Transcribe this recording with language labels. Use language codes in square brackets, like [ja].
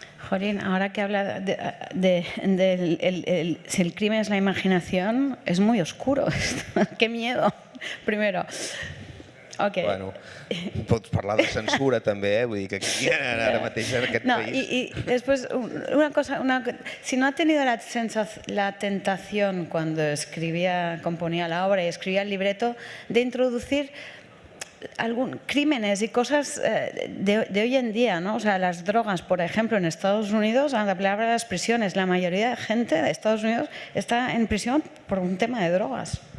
[es] Jorín, ahora que habla si el crimen es la imaginación, es muy oscuro esto. ¡Qué miedo! Primero. Okay. [ca] Bueno, pots parlar de censura també, vull dir que aquí ara mateix en aquest país... [es] Y después, una cosa, si no ha tenido la tentación cuando componía la obra y escribía el libreto, de introducir crímenes y cosas de hoy en día, ¿no? O sea, las drogas, por ejemplo, en Estados Unidos, a la palabra de las prisiones, la mayoría de gente de Estados Unidos está en prisión por un tema de drogas.